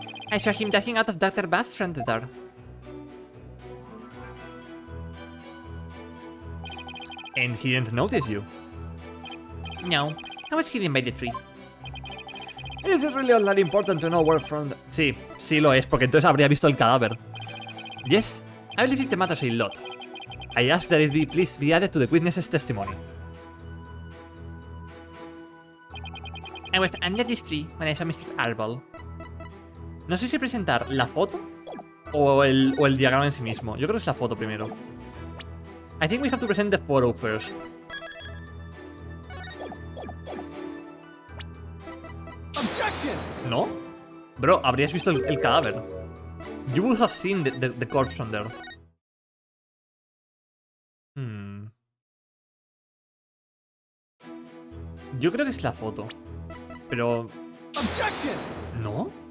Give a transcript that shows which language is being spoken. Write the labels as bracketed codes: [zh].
[en] I saw him dashing out of Dr. Bath's front door. And he didn't notice you. No, I was hidden by the tree. Is it really all that important to know where from? [es] Sí, sí lo es, porque entonces habría visto el cadáver. [en] Yes, I believe it matters a lot. I ask that it be please be added to the witness's testimony. I was under this tree when I saw Mr. Arbol. [es] No sé si presentar la foto o el diagrama en sí mismo. Yo creo que es la foto primero. [en] I think we have to present the photo first. Objection! [es] ¿No? Bro, habrías visto el cadáver. [en] You would have seen the corpse from there. [es] Yo creo que es la foto. Pero... [en] Objection! [es] ¿No?